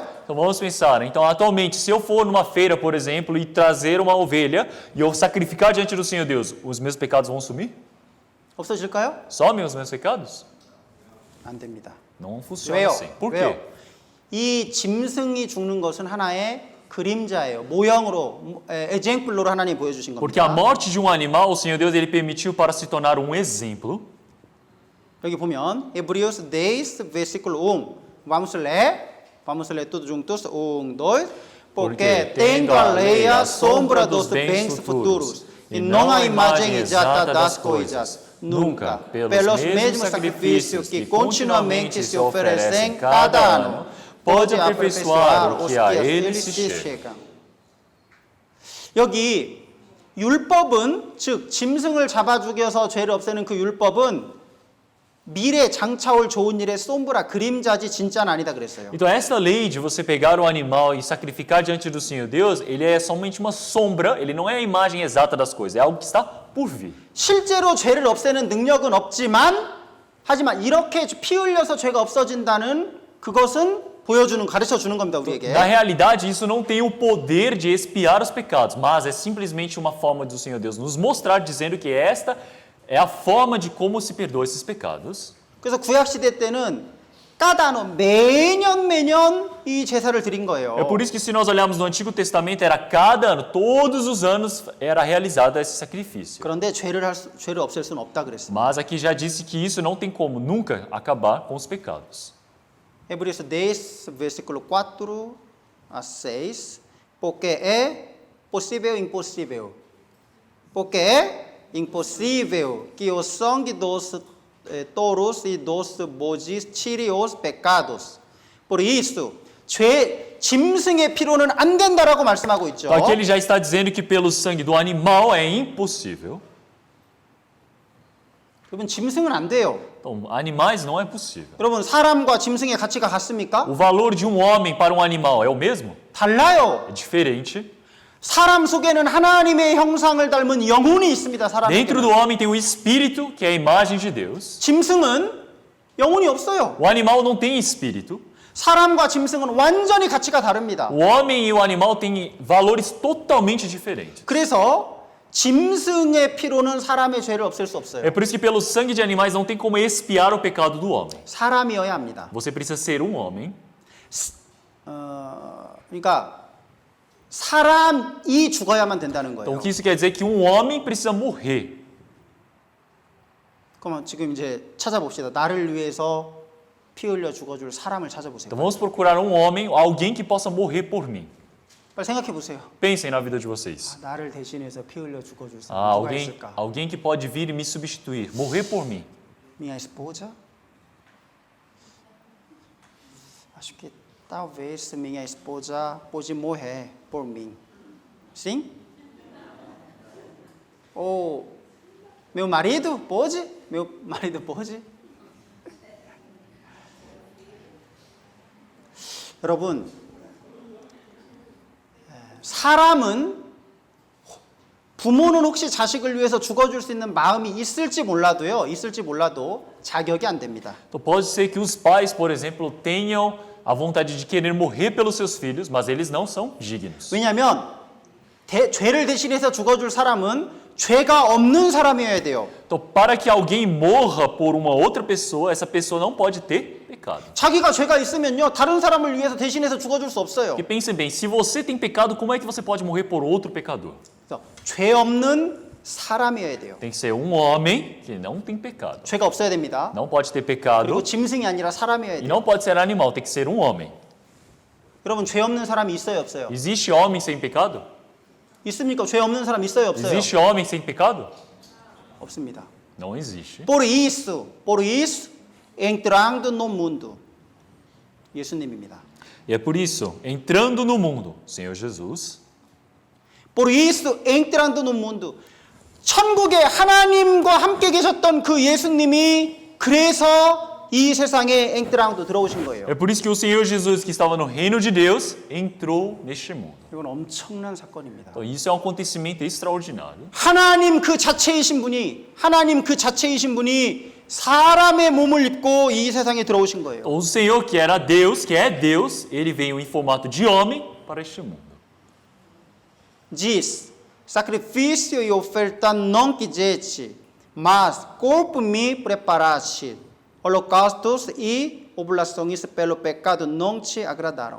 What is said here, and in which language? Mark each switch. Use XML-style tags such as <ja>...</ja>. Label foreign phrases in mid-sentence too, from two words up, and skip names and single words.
<pt>Então vamos pensar. Então, atualmente, se eu for numa feira, por exemplo, e trazer uma ovelha e eu sacrificar diante do Senhor Deus, os meus pecados vão sumir?</pt> <ko>없어질까요?</ko> <pt>Somem os meus pecados?</pt> <ko>안 됩니다.</ko> <pt>Não funciona</pt> <ko>왜요?</ko> <pt>assim. Por</pt> <ko>왜요?</ko> <pt>quê?</pt> <ko>이 짐승이 죽는 것은 하나의 그림자예요. 모형으로, example로 하나님 보여주신</ko> <pt>Porque a</pt> <ko>겁니다.</ko> <pt>morte de um animal, o Senhor Deus, ele permitiu para se tornar um exemplo.</pt> <ko>여기 보면 Hebreus 10, versículo 1.</ko> <pt>Vamos ler tudo juntos. 1, 2. Porque tendo a lei a sombra dos bens futuros e não a imagem exata das coisas, nunca, pelos mesmos sacrifícios que continuamente se oferecem cada ano, pode aperfeiçoar os que a ele se chegam.</pt> <ko>여기 율법은, 즉 짐승을 잡아 죽여서 죄를 없애는 그 율법은 미래 장차올 좋은 일의 솜브라 그림자지 진짜는 아니다 그랬어요.</ko> <pt>Então, essa lei de você pegar o animal e sacrificar diante do Senhor Deus, ele é somente uma sombra, ele não é a imagem exata das coisas, é algo que está por vir.</pt> <ko>실제로 죄를 없애는 능력은 없지만, 하지만 이렇게 피 흘려서 죄가 없어진다는 그것은 가르쳐 주는 겁니다, 우리에게.</ko> <pt>Na realidade, isso não tem o poder de expiar os pecados, mas é simplesmente uma forma do Senhor Deus nos mostrar, dizendo que esta é a forma de como se perdoa esses pecados.</pt> <ko>그래서 구약 시대 때는</ko> <pt>cada ano</pt> <ko>매년 이 제사를 드린 거예요.</ko> <pt>É por isso que se nós olharmos no Antigo Testamento, era cada ano, todos os anos, era realizado esse sacrifício.</pt> <ko>그런데 죄를 없앨 수는 없다 그랬어요.</ko> <pt>Mas aqui já disse que isso não tem como nunca acabar com os pecados. Hebreus 10, versículo 4 a 6. Porque é possível e impossível. Porque é impossível que o sangue dos touros e dos bois tire os pecados. Por isso,</pt> <ko>짐승의 피로는 안 된다라고 말씀하고 있죠.</ko> <pt>Aqui ele já está dizendo que pelo sangue do animal é impossível.</pt> <ko>여러분, 짐승은 안 돼요.</ko> <pt>Então, animais não é possível.</pt> <ko>여러분, 사람과 짐승의 가치가 같습니까?</ko> <pt>O valor de um homem para um animal é o mesmo?</pt> <ko>달라요.</ko> <pt>É diferente.</pt> <ko>사람 속에는 하나님의 형상을 닮은 영혼이 있습니다. 사람</ko> <pt>Dentro do</pt> <ko>속에는.</ko> <pt>homem tem o espírito, que é a imagem de Deus.</pt> <ko>짐승은 영혼이 없어요.</ko> <pt>O animal não tem espírito.</pt> <ko>사람과 짐승은 완전히 가치가 다릅니다.</ko> <pt>O homem e o animal têm valores totalmente diferentes.</pt> <ko>그래서 짐승의 피로는 사람의 죄를 없앨 수 없어요.</ko> <pt>É por isso que pelo sangue de animais não tem como expiar o pecado do homem.</pt> <ko>사람이어야 합니다.</ko> <pt>Você precisa ser um homem.</pt> <ko>그러니까 사람이 죽어야만 된다는</ko> <pt>Então,</pt> <ko>거예요.</ko> <pt>o que isso quer dizer? Que um homem precisa morrer.</pt> <ko>그러면 지금 이제 찾아봅시다. 나를 위해서 피 흘려 죽어줄 사람을 찾아보세요.</ko> <pt>Então, vamos procurar um homem, alguém que possa morrer por mim.</pt> <ko>빨리 생각해 보세요.</ko> <pt>Pensem na vida de vocês.</pt> <ko>나를 대신해서 피 흘려 죽어줄 사람 누가 있을까?</ko> <pt>Alguém que pode vir e me substituir, morrer por mim. Minha esposa? Acho que talvez minha esposa pode morrer por mim. Sim? Ou meu marido pode? Meu marido pode?</pt> <ko>여러분, 사람은 부모는 혹시 자식을 위해서 죽어줄 수 있는 마음이 있을지 몰라도 자격이 안 됩니다.</ko> <pt>Então pode ser que os pais, por exemplo, tenham a vontade de querer morrer pelos seus filhos, mas eles não são dignos.</pt> <ko>왜냐하면 죄를 대신해서 죽어줄 사람은 죄가 없는 사람이어야 돼요.</ko> <pt>Então, para que alguém morra por uma outra pessoa, essa pessoa não pode ter pecado.</pt> <ko>자기가 죄가 있으면요, 다른 사람을 위해서 대신해서 죽어줄 수 없어요.</ko> <pt>Porque pensem bem, se você tem pecado, como é que você pode morrer por outro pecador?</pt> <ko>그래서 죄 없는 사람이어야 돼요.</ko> <pt>Tem que ser um homem que não tem pecado.</pt> <ko>죄가 없어야 됩니다.</ko> <pt>Não pode ter</pt> <ko>그리고</ko> <pt>pecado</pt> <ko>짐승이 아니라 사람이어야</ko> <pt>e</pt> <ko>돼요.</ko> <pt>não pode ser animal, tem que ser um homem.</pt> <ko>여러분, 죄 없는 사람이 있어요, 없어요?</ko> <pt>Existe homem sem pecado?</pt> <ko>있습니까? 죄 없는 사람 있어요, 없어요?</ko> <pt>Existe homem sem pecado?</pt> <ko>없습니다.</ko> <pt>Não existe. Por isso, entrando no mundo.</pt> <ko>예수님입니다.</ko> <pt>E é por isso, entrando no mundo, Senhor Jesus, Por isso, entrando no mundo.</pt> <ko>천국에 하나님과 함께 계셨던 그 예수님이 그래서 이 세상에 앵트랑도 들어오신 거예요.</ko> <pt>É por isso que o Senhor Jesus, que estava no reino de Deus, entrou neste mundo.</pt> <ko>이건 엄청난 사건입니다.</ko> <pt>Então, isso é um acontecimento extraordinário.</pt> <ko>하나님 그 자체이신 분이 사람의 몸을 입고 이 세상에 들어오신 거예요.</ko> <pt>Então, o Senhor, que era Deus, que é Deus, ele veio em formato de homem para este mundo. Diz, sacrifício e oferta não quiseste, mas corpo me preparaste. Holocaustos e oblações pelo pecado não te agradaram.</pt>